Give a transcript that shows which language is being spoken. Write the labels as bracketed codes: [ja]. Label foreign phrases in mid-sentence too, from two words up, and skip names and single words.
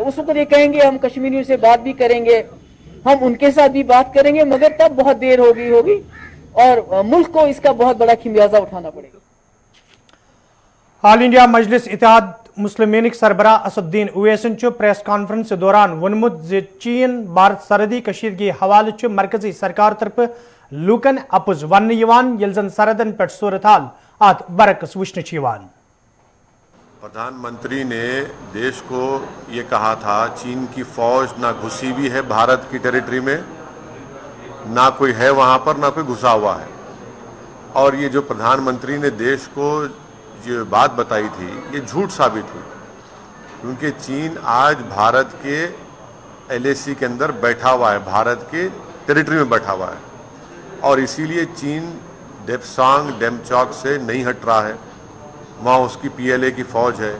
[hi] उस वक्त ये कहेंगे हम कश्मीरियों से बात भी करेंगे, हम उनके साथ भी बात करेंगे, मगर तब बहुत देर होगी और मुल्क को इसका बहुत बड़ा खमियाजा उठाना पड़ेगा। [ks] ऑल इंडिया मजलिस इत्तेहाद मुस्लिमीन सरबराह असदुद्दीन ओवैसन प्रेस कॉन्फ्रेंस दौरान वोनमुत जे चीन भारत सरहदी कशीदगी हवाले मरकजी सरकार तरफ लूकन अपुज वन येल जन सरहदन पे सूरत हाल अत बरक्स वुचन। [hi] प्रधानमंत्री ने देश को ये कहा था चीन की फौज ना घुसी भी है भारत की टेरिटरी में, ना कोई है वहाँ पर, ना कोई घुसा हुआ है। और ये जो प्रधानमंत्री ने देश को जो बात बताई थी ये झूठ साबित हुई, क्योंकि चीन आज भारत के एलएसी के अंदर बैठा हुआ है, भारत के टेरिटरी में बैठा हुआ है, और इसीलिए चीन डेप्सांग डेमचौक से नहीं हट रहा है, वहाँ उसकी पीएलए की फौज है।